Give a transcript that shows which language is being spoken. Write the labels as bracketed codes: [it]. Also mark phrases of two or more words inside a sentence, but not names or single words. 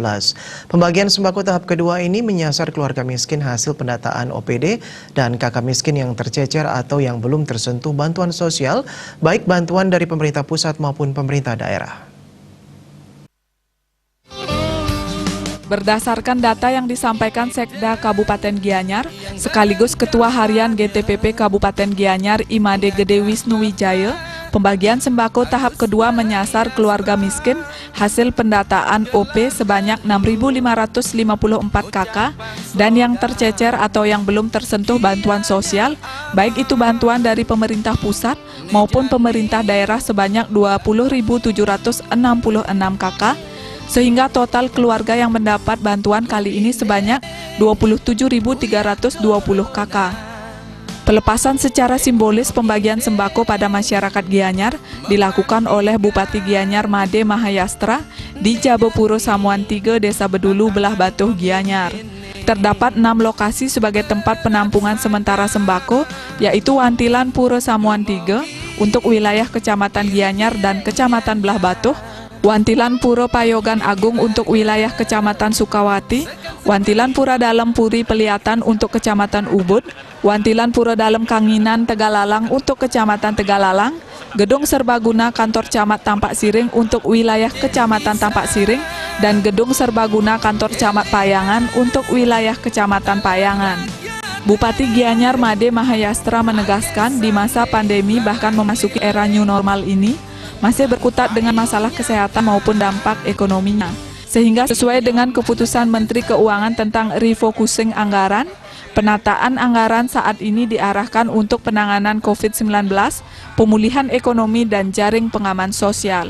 [id] Pembagian sembako tahap kedua ini menyasar keluarga miskin hasil pendataan OPD dan kakak miskin yang tercecer atau yang belum tersentuh bantuan sosial, baik bantuan dari pemerintah pusat maupun pemerintah daerah. Berdasarkan data yang disampaikan Sekda Kabupaten Gianyar, sekaligus Ketua Harian GTPP Kabupaten Gianyar Imade Gede Wisnu Wijaya, pembagian sembako tahap kedua menyasar keluarga miskin hasil pendataan OP sebanyak 6.554 KK dan yang tercecer atau yang belum tersentuh bantuan sosial, baik itu bantuan dari pemerintah pusat maupun pemerintah daerah sebanyak 20.766 KK, sehingga total keluarga yang mendapat bantuan kali ini sebanyak 27.320 KK. Pelepasan secara simbolis pembagian sembako pada masyarakat Gianyar dilakukan oleh Bupati Gianyar Made Mahayastra di Jabopuro Samuan 3, Desa Bedulu, Belah Batuh, Gianyar. Terdapat 6 lokasi sebagai tempat penampungan sementara sembako, yaitu Wantilan Puro Samuan 3 untuk wilayah Kecamatan Gianyar dan Kecamatan Belah Batuh, Wantilan Puro Payogan Agung untuk wilayah Kecamatan Sukawati, Wantilan Pura Dalem Puri Peliatan untuk Kecamatan Ubud, Wantilan Pura Dalem Kanginan Tegalalang untuk Kecamatan Tegalalang, Gedung Serbaguna Kantor Camat Tampak Siring untuk wilayah Kecamatan Tampak Siring, dan Gedung Serbaguna Kantor Camat Payangan untuk wilayah Kecamatan Payangan. Bupati Gianyar Made Mahayastra menegaskan di masa pandemi bahkan memasuki era new normal ini, masih berkutat dengan masalah kesehatan maupun dampak ekonominya. Sehingga sesuai dengan keputusan Menteri Keuangan tentang refocusing anggaran, penataan anggaran saat ini diarahkan untuk penanganan COVID-19, pemulihan ekonomi dan jaring pengaman sosial.